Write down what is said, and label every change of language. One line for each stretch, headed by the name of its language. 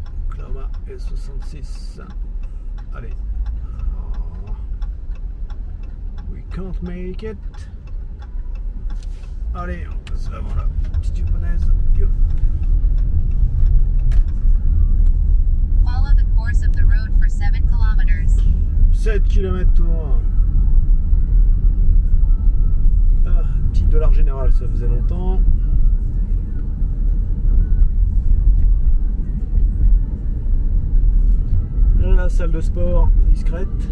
French: Oklahoma S66. Allez. Oh.
English: We can't make it.
French: Allez, on passe avant la petite japonaise. Yo.
English: Follow the course of the road for 7 kilometers.
French: 7 km tour. Ah, petit dollar général, ça faisait longtemps. La salle de sport discrète.